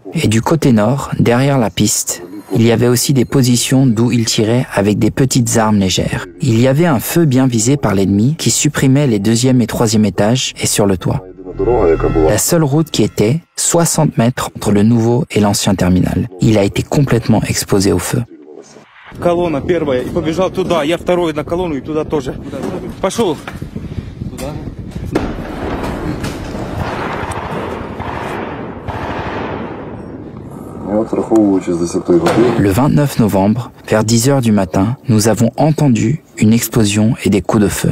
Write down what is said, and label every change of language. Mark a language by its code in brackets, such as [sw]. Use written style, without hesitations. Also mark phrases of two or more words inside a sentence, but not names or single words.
[fr] Et du côté nord, derrière la piste, il y avait aussi des positions d'où ils tiraient avec des petites armes légères. Il y avait un feu bien visé par l'ennemi qui supprimait les deuxième et troisième étages et sur le toit. La seule route qui était 60 mètres entre le nouveau et l'ancien terminal. Il a été complètement exposé au feu. [ru] Колонна первая и побежал туда, я второй на колонну и туда тоже. Пошел. [fr] Le 29 novembre, vers 10 heures du matin, nous avons entendu une explosion et des coups de feu.